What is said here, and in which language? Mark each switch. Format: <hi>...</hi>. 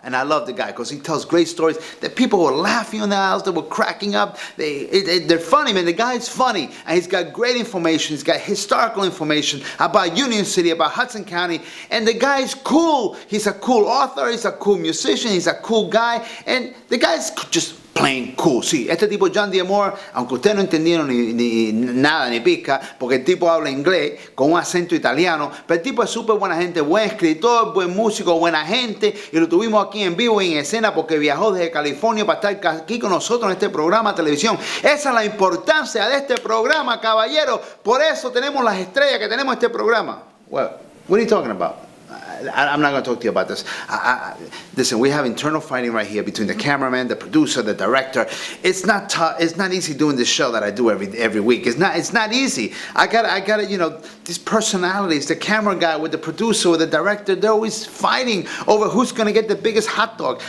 <en>And I love the guy because he tells great stories that people were laughing in the house, they were cracking up. They're funny, man. The guy's funny. And he's got great information. He's got historical information about Union City, about Hudson County. And the guy's cool. He's a cool author. He's a cool musician. He's a cool guy. And the guy's just plain cool.</en> <es>Sí, este tipo Jon D'Amore, aunque ustedes no entendieron ni nada ni pizca, porque el tipo habla inglés con un acento italiano, pero el tipo es súper buena gente, buen escritor, buen músico, buena gente, y lo tuvimos aquí en vivo y en escena porque viajó desde California para estar aquí con nosotros en este programa de televisión. Esa es la importancia de este programa, caballero. Por eso tenemos las estrellas que tenemos en este programa.</es> <en>Well, what are you talking about? I'm not going to talk to you about this. Listen, we have internal fighting right here between the cameraman, the producer, the director. It's not tough. It's not easy doing this show that I do every week. It's not easy. I gotta, you know, these personalities, the camera guy with the producer, with the director, they're always fighting over who's going to get the biggest hot dog.</en>